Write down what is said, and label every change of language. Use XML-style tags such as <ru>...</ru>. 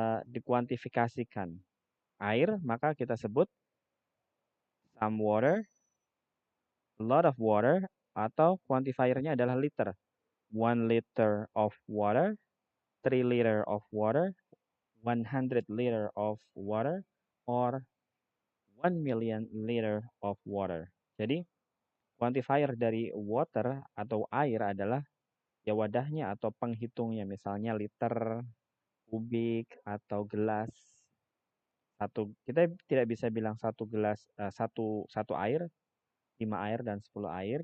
<id>Dikuantifikasikan. Air, maka kita sebut</id> <en>some water, a lot of water,</en> <id>atau quantifiernya adalah liter.</id> <en>1 liter of water, 3 liter of water, 100 liter of water, or 1 million liter of water.</en> <id>Jadi, quantifier dari water atau air adalah ya wadahnya atau penghitungnya. Misalnya liter, kubik, atau gelas. Kita tidak bisa bilang satu gelas, satu air, 5 air, dan 10 air.</id>